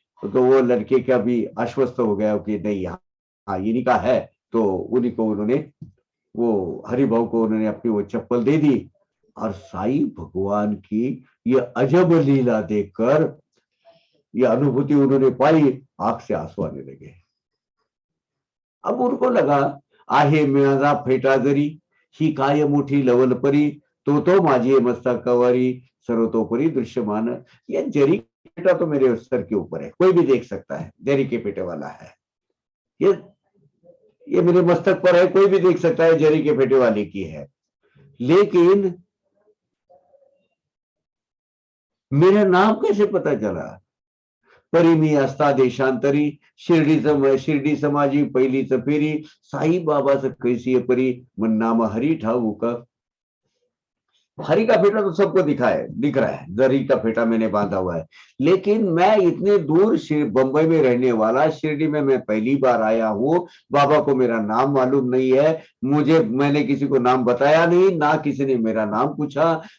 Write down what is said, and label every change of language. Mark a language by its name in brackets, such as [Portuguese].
[Hindi] तो वो लड़के का भी आश्वस्त हो गया कि नहीं, हाँ इन्हीं का है। तो उन्हीं को उन्होंने, वो हरिभाव को उन्होंने अपनी वो चप्पल दे दी। और साईं भगवान की ये अजब लीला देखकर, ये अनुभूति उन्होंने पाई, आंख से आंसू आने लगे। अब उनको लगा, [Marathi] आहे माझा फेटा जरी, ही काय मोठी लवल परी, तो माझी मस्तकावरी, सर्वतोपरी दृश्यमान। [Hindi] ये जरी फेटा तो मेरे सर के ऊपर है, कोई भी देख सकता है, जरी के फेटे वाला है। ये मेरे मस्तक पर है, कोई भी देख सकता है जरी के फेटे वाले की है। लेकिन मेरा नाम कैसे पता चला? [Marathi] परी मी असता देशांतरी, शिर्डी समाजी पहिलीच फेरी, साई बाबाच कैसी परी, मन नाम हरी ठाऊक। [Hindi] हरी का फेटा तो सबको दिख रहा है, जरी का फेटा मैंने बांधा हुआ है। लेकिन मैं इतने दूर बंबई में रहने वाला, शिरडी में मैं पहली बार आया हूं, बाबा को मेरा नाम मालूम नहीं है, मैंने किसी को नाम बताया नहीं, ना किसी ने मेरा नाम पूछा।